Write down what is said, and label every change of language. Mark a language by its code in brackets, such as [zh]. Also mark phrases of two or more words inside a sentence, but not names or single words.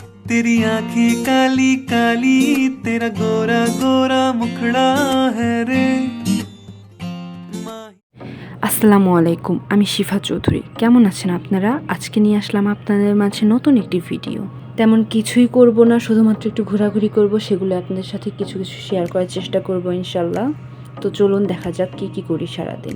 [hi] तेरी आंखें काली काली तेरा गोरा गोरा मुखड़ा है रे। [ar] السلام عليكم, [bn] আমি শিফা চৌধুরী। কেমন আছেন আপনারা? আজকে নিয়ে আসলাম আপনাদের মাঝে নতুন একটি ভিডিও। তেমন কিছুই করব না, শুধুমাত্র একটু ঘোরাঘুরি করব, সেগুলো আপনাদের সাথে কিছু কিছু শেয়ার করার চেষ্টা করব ইনশাল্লাহ। তো চলুন দেখা যাক কি করি সারাদিন।